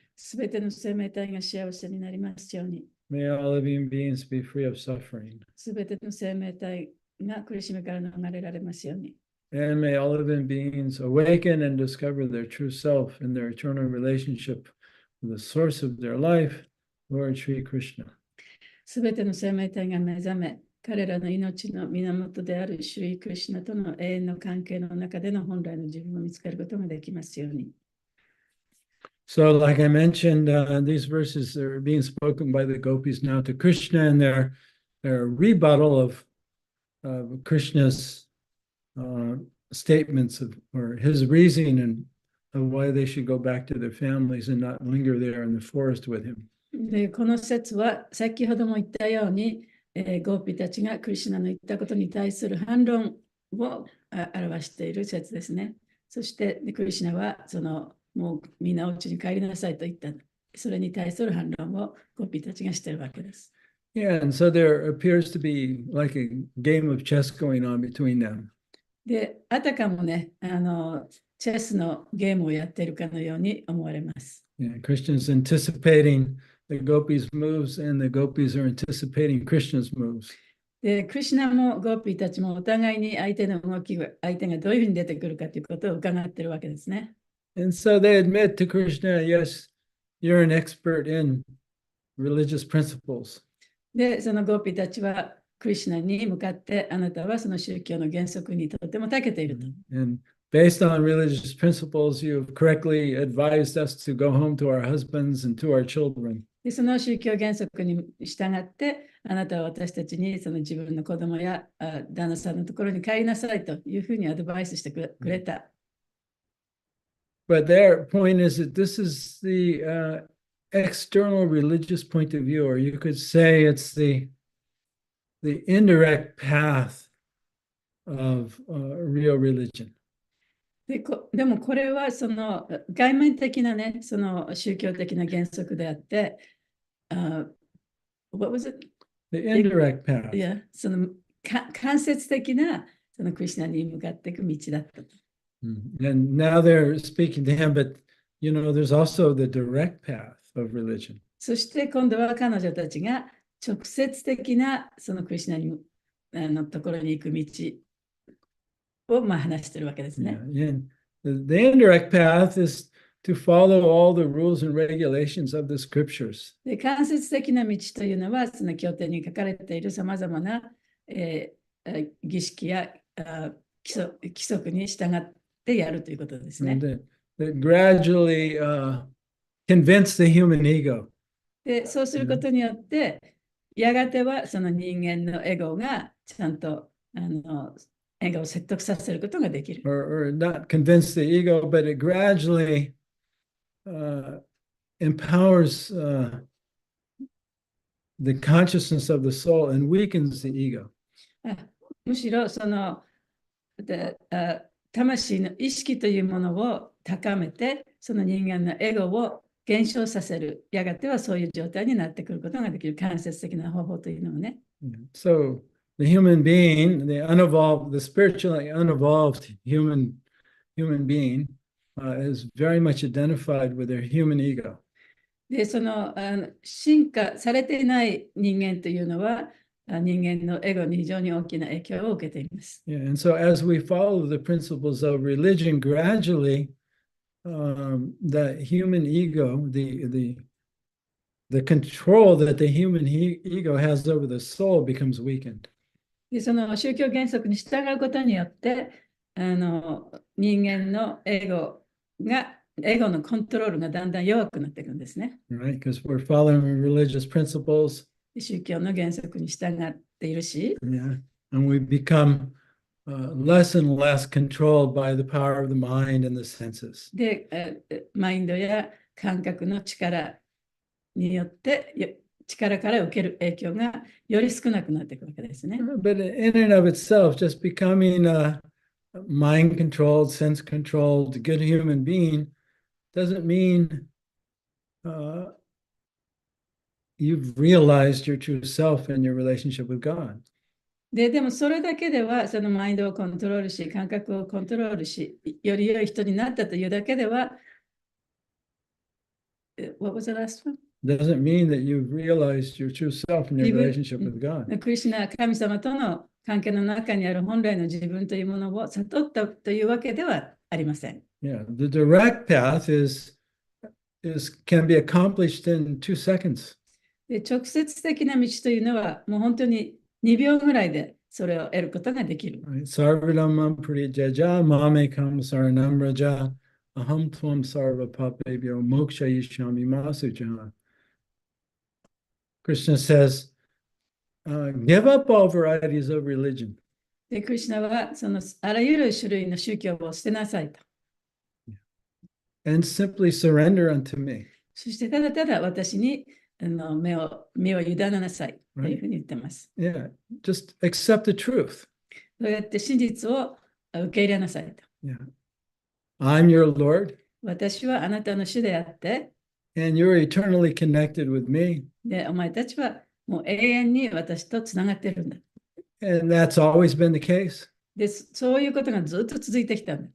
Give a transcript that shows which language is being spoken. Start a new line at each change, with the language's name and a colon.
Japanese: すべての生命体が幸せになりますように。
English: May all living beings be free of suffering.
Japanese: すべての生命体が苦しみから逃れられますように。
English: And may all living beings awaken and discover their true self in their eternal relationship with the source of their life, Lord Sri Krishna.
Japanese: すべての生命体が目覚め、彼らの命の源であるシュリー・クリシュナとの永遠の関係の中での本来の自分を見つけることができますように。
English: So, like I mentioned, these verses are being spoken by the gopis now to Krishna, and they're a rebuttal of Krishna's statements or his reasoning of why they should go back to their families and not linger there in the forest with him.
Japanese: でこの説は先ほども言ったように、ゴーピたちがクリシュナの言ったことに対する反論を表している説ですね。そしてクリシュナはもうみんなお家に帰りなさいと言った。それに対する反論をゴーピたちがしているわけです。
English: Yeah, and so there appears to be like a game of chess going on between them.
Japanese: で、あたかもね、チェスのゲームをやっているかのように思われます。
English: Yeah, Krishna's anticipating the gopis' moves, and the gopis are anticipating Krishna's moves.
Japanese: で、クリシュナもゴーピーたちもお互いに相手の動きが、相手がどういうふうに出てくるかということを伺っているわけですね。
English: And so they admit to Krishna, yes, you're an expert in religious principles.
Japanese: で、そのゴーピーたちはクリシュナに向かって、あなたはその宗教の原則にとても長けていると。
English: And based on religious principles, you've correctly advised us to go home to our husbands and to our children.
Japanese: で、その宗教原則に従って、あなたは私たちにその自分の子供や旦那さんのところに帰りなさいというふうにアドバイスしてくれた。
English: But their point is that this is the external religious point of view, or you could say it's the indirect path of real religion.
Japanese: でもこれはその外面的なね、その宗教的な原則であって、
English: what was it? The indirect path.
Japanese: Yeah, その間接的なそのクリシュナに向かっていく道だったと。
English: And now they're speaking to him, but you know, there's also the direct path of religion.
Japanese: そして今度は彼女たちが直接的なそのクリシュナにのところに行く道を話しているわけですね。
English: Yeah. And the indirect path is to follow all the rules and regulations of the scriptures.
Japanese: で、間接的な道というのは、その経典に書かれているさまざまな、儀式や規則に従ってやるということですね。
English: And that gradually convince the human ego.
Japanese: で、そうすることによって、やがてはその人間のエゴがちゃんとエゴを説得させることができる。
English: Or not convince the ego, but it gradually empowers the consciousness of the soul and weakens the ego.
Japanese: むしろその魂の意識というものを高めて、その人間のエゴを減少させる。やがてはそういう状態になってくることができる。間接的な方法というのをね。
English: So the human being, the spiritually unevolved human being is very much identified with their human ego.
Japanese: で、その進化されていない人間というのは、人間のエゴに非常に大きな影響を受けています。
English: Yeah, and so as we follow the principles of religion, gradually the human ego, the control that the human ego has over the soul becomes weakened.
Japanese: で、その宗教原則に従うことによって、人間のエゴのコントロールがだんだん弱くなっていくんですね。
English: Right? Because we're following religious principles.
Japanese: 宗教の原則に従っているし、
English: Yeah. And we become less and less controlled by the power of the mind and the senses.
Japanese: で、マインドや感覚の力によって、力から受ける影響がより少なくなっていくわけですね。
English: But in and of itself, just becoming a mind-controlled, sense-controlled, good human being doesn't mean you've realized your true self and your relationship with God.
Japanese: でもそれだけでは、そのマインドをコントロールし、感覚をコントロールし、より良い人になったというだけでは、
English: What was the last one? Doesn't mean that you've realized your true self in your
Japanese: 自分、
English: relationship with God.
Japanese: クリシュナ、神様との関係の中にある本来の自分というものを悟ったというわけではありません。
English: Yeah, the direct path can be accomplished in 2 seconds.
Japanese: で、直接的な道というのは、もう本当に2秒ぐらいでそれを得ることができる。
English: Right?
Sanskrit: Sarvadhamma parijaja mamekam saranam raja aham tvam sarva papebhyo moksha yishami masuja.
English: Krishna says, give up all varieties of religion.
Japanese: で、クリシュナはそのあらゆる種類の宗教を捨てなさいと。
English: And simply surrender unto me.
Japanese: そしてただただ私に身を委ねなさいというふうに言ってます。
English: Yeah, just accept the truth.
Japanese: そうやって真実を受け入れなさいと。
English: Yeah. I'm your Lord,
Japanese: 私はあなたの主であって、
English: and you're eternally connected with me.
Japanese: で、お前たちはもう永遠に私とつながっているんだ。
English: And that's always been the case.
Japanese: で、そういうことがずっと続いてきたんだ。